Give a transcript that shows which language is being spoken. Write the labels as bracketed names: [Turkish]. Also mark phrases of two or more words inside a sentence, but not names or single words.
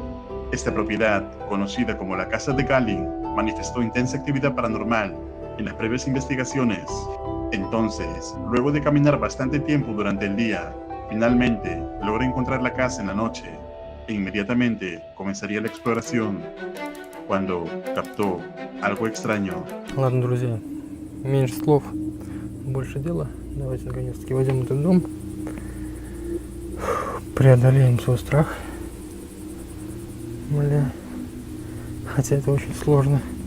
[Spanish] Esta propiedad, conocida como la Casa de Galin, manifestó intensa actividad paranormal en las previas investigaciones. Entonces, luego de caminar bastante tiempo durante el día, finalmente logra encontrar la casa en la noche e inmediatamente comenzaría la exploración, cuando captó algo extraño. [Russian] Ладно, друзья, меньше слов, больше дела. Давайте наконец-таки войдем в этот дом, преодолеем свой страх. Бля, хотя это очень сложно.